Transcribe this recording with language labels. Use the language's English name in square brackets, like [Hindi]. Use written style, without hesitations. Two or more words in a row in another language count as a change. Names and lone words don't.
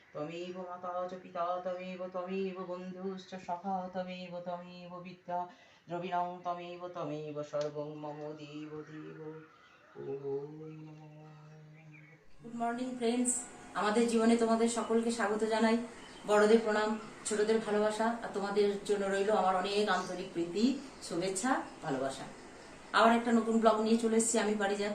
[Sanskrit] त्वमेव माता च पिता त्वमेव बन्धुश्च सखा त्वमेव विद्या द्रविणं त्वमेव सर्वं मम देव देव। [English] good morning friends, [Bangla] আমাদের জীবনে তোমাদের সকলকে স্বাগত জানাই। বড়দের প্রণাম, ছোটদের ভালোবাসা, আর তোমাদের জন্য রইল আমার অনেক আন্তরিক প্রীতি, শুভেচ্ছা, ভালোবাসা। আবার একটা নতুন ব্লগ নিয়ে চলে এসেছি আমি পারিজাত।